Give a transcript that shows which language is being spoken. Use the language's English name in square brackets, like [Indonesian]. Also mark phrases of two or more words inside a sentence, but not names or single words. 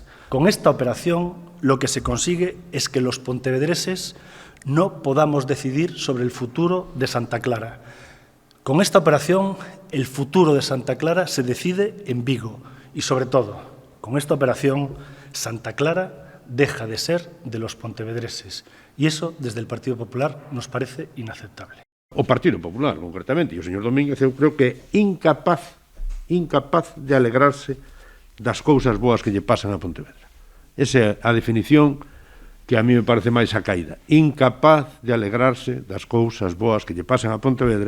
[Spanish] Con esta operación lo que se consigue es que los pontevedreses no podamos decidir sobre el futuro de Santa Clara. Con esta operación el futuro de Santa Clara se decide en Vigo y, sobre todo, con esta operación Santa Clara deja de ser de los pontevedreses y eso, desde el Partido Popular, nos parece inaceptable. [Galician] O Partido Popular, concretamente, e o señor Domínguez, eu creo que é incapaz de alegrarse das cousas boas que lle pasan a Pontevedra. Esa é a definición que a mí me parece máis a caída. Incapaz de alegrarse das cousas boas que lle pasan a Pontevedra.